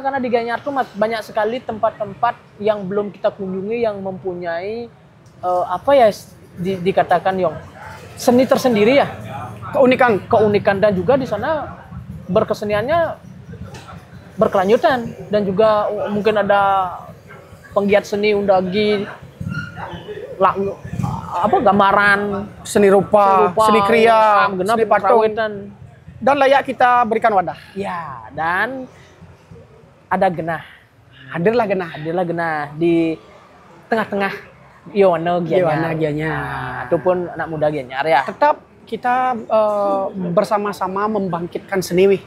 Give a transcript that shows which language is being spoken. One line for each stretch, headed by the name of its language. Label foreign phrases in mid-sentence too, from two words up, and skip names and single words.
Indonesian: Karena di Gianyar tuh banyak sekali tempat-tempat yang belum kita kunjungi yang mempunyai dikatakan yang seni tersendiri ya. Keunikan dan juga di sana berkeseniannya berkelanjutan dan juga mungkin ada penggiat seni undagi gambaran, seni rupa, seni kriya, seni patung, dan layak kita berikan wadah. Ya, dan ada Genah. Hadirlah Genah di tengah-tengah Yohana Gianyar. Ataupun anak muda Gianyar ya. Tetap kita bersama-sama membangkitkan seni wih.